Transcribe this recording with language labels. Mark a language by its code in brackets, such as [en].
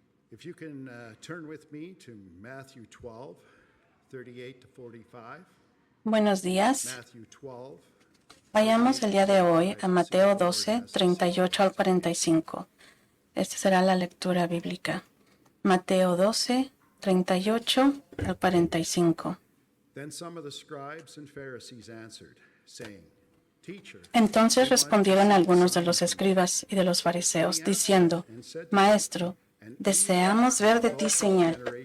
[en] If you can turn with me to Matthew 12, 38 to 45. [es] Buenos días. [en] Matthew 12. [es] Vayamos el día de hoy a Mateo 12, 38 al 45. Esta será la lectura bíblica. Mateo 12, 38 al 45. [en] Then some of the scribes and Pharisees answered, saying, Teacher, [es] Entonces respondieron algunos de los escribas y de los fariseos, diciendo, Maestro, deseamos ver de ti señal.